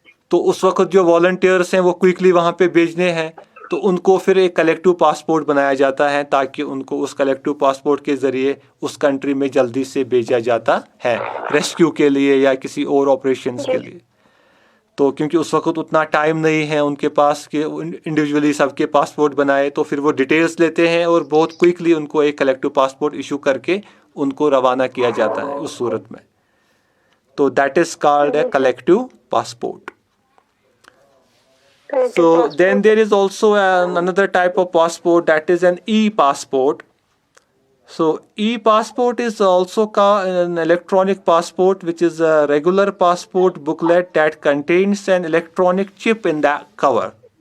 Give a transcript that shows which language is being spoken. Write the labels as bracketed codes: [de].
[ur] تو اس وقت جو والنٹیئرس ہیں وہ کوئکلی وہاں پہ بھیجنے ہیں, تو ان کو پھر ایک کلیکٹیو پاسپورٹ بنایا جاتا ہے تاکہ ان کو اس کلیکٹیو پاسپورٹ کے ذریعے اس کنٹری میں جلدی سے بھیجا جاتا ہے ریسکیو کے لیے یا کسی اور آپریشنس کے لیے. تو کیونکہ اس وقت اتنا ٹائم نہیں ہے ان کے پاس کہ انڈیویجولی سب کے پاسپورٹ بنائے, تو پھر وہ ڈیٹیلز لیتے ہیں اور بہت کوئکلی ان کو ایک کلیکٹیو پاسپورٹ ایشو کر کے ان کو روانہ کیا جاتا ہے اس صورت میں. [en] تو that is called a collective passport. So then there is also another type of passport, that is an e-passport. So e-passport is also an electronic passport, which is a regular passport booklet that contains an electronic chip in the cover.